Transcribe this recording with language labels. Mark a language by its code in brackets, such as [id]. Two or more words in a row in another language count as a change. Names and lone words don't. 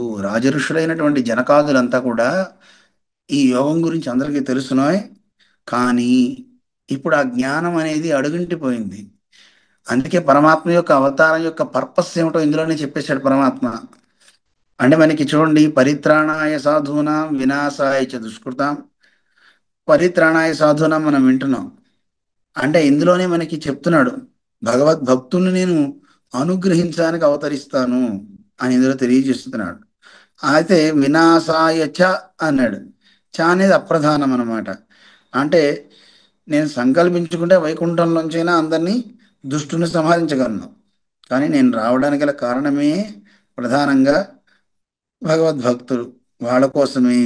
[te] రాజర్షులైనటువంటి జనకాదులంతా కూడా ఈ యోగం గురించి అందరికీ తెలుసునోయ్, కానీ ఇప్పుడు ఆ జ్ఞానం అనేది అడుగుంటిపోయింది. అందుకే పరమాత్మ యొక్క అవతారం యొక్క పర్పస్ ఏమిటో ఇందులోనే చెప్పేశాడు పరమాత్మ. అంటే మనకి చూడండి, [sa] పరిత్రాణాయ సాధూనాం వినాశాయ చ దుష్కృతాం. పరిత్రాణాయ సాధూనాం [te] మనం వింటున్నాం, అంటే ఇందులోనే మనకి చెప్తున్నాడు భగవద్భక్తుల్ని నేను అనుగ్రహించడానికి అవతరిస్తాను అని ఇందులో తెలియజేస్తున్నాడు. అయితే [sa] వినాశాయ చ [te] అన్నాడు. చ అనేది అప్రధానం అన్నమాట. అంటే నేను సంకల్పించుకుంటే వైకుంఠంలోంచైనా అందరినీ దుష్టుని సంహరించగలను, కానీ నేను రావడానికి గల కారణమే ప్రధానంగా భగవద్భక్తులు, వాళ్ళ కోసమే.